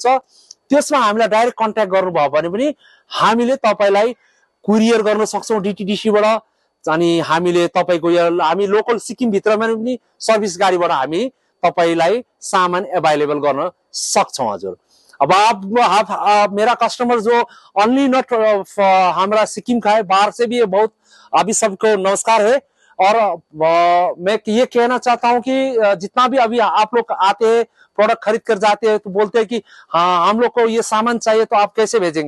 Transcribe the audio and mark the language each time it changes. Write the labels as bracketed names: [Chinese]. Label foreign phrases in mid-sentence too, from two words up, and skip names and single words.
[Nepali] त्यसमा हामीलाई डाइरेक्ट कन्ट्याक्ट गर्नुभयो भने पनि हामीले तपाईलाई कुरियर गर्न सक्छौं डिटिडिसीबाट। अनि हामीले तपाईको हामी लोकल सिक्किम भित्रमा पनि सर्भिस गाडीबाट हामी तपाईलाई सामान अभाइलेबल गर्न सक्छौँ हजुर। [Hindi] अब आप मेरा कस्टमर जो [English] only not [Hindi] हमारा सिक्किम का है, बाहर से भी है बहुत, अभी सबको नमस्कार है। और मैं ये कहना चाहता हूँ कि जितना भी अभी आप लोग आते हैं, प्रोडक्ट खरीद कर जाते हैं, तो बोलते हैं कि हाँ हम लोग को ये सामान चाहिए तो आप कैसे भेजेंगे।